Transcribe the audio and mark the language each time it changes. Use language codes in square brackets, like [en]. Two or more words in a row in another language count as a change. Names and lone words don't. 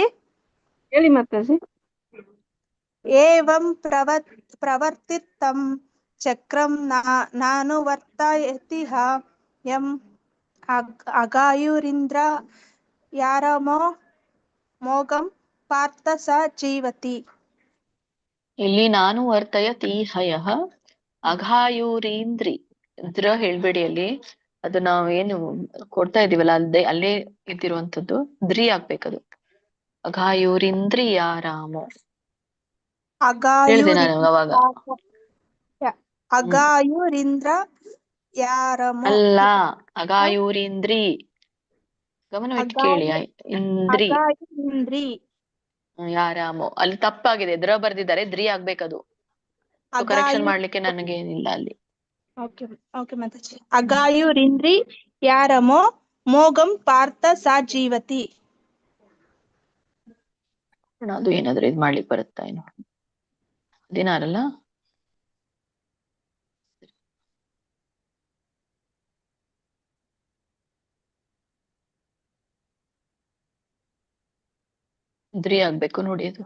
[kn] ಹೇಳಿ ಮಾತಾಜಿ. [sa] ಏವಂ ಪ್ರವರ್ತಿತಂ ಚಕ್ರಂ ನಾನು ವರ್ತಯತಿ ಯಂ ಅಗಾಯುರಿಂದ್ರ ಯಾರಮೋ ಮೋಗಂ ಪಾರ್ಥ ಸ ಜೀವತಿ. [kn] ಇಲ್ಲಿ [sa] ನಾನು ವರ್ತಯತಿ ಹಯಃ ಅಘಾಯೂರೀಂದ್ರಿ [kn] ದ್ರ ಹೇಳ್ಬೇಡಿ ಅಲ್ಲಿ. ಅದು ನಾವು ಏನು ಕೊಡ್ತಾ ಇದೀವಲ್ಲ ಅಲ್ಲೇ ಇದ್ದಿರುವಂತದ್ದು ದ್ರಿ ಆಗ್ಬೇಕದು. ಅಘಾಯೂರಿಂದ್ರಿಯಾರಾಮೋ ಹೇಳಿದೆ ನಾನು ಅವಾಗ. [sa] ಅಗಾಯುರಿಂದ್ರ ಯಾರಮೋ [kn] ಅಲ್ಲ, ಅಘಾಯೂರಿಂದ್ರಿ. ಗಮನವಿಟ್ಟು ಕೇಳಿ. [sa] ಇಂದ್ರಿ ಅಗಾಯುರಿಂದ್ರಿ [kn] ಯಾರಾಮೋ ಅಲ್ಲಿ ತಪ್ಪಾಗಿದೆ, ದ್ರ ಬರ್ದಿದ್ದಾರೆ, ದ್ರಿ ಆಗ್ಬೇಕದು. ಕರೆಕ್ಷನ್ ಮಾಡ್ಲಿಕ್ಕೆ ನನಗೇನಿಲ್ಲ ಅಲ್ಲಿ. ಓಕೆ ಮಾತಾಜಿ. [sa] ಅಗಾಯುರಿಂದ್ರಿ ಯಾರಮೋ ಮೋಗಂ ಪಾರ್ಥ ಸಾ ಜೀವತಿ. [kn] ಅದು ಏನಾದ್ರು ಇದ್ ಮಾಡ್ಲಿಕ್ಕೆ ಬರುತ್ತಾ ಏನು? 16 ದ್ರಿ ಆಗ್ಬೇಕು ನೋಡಿ ಅದು.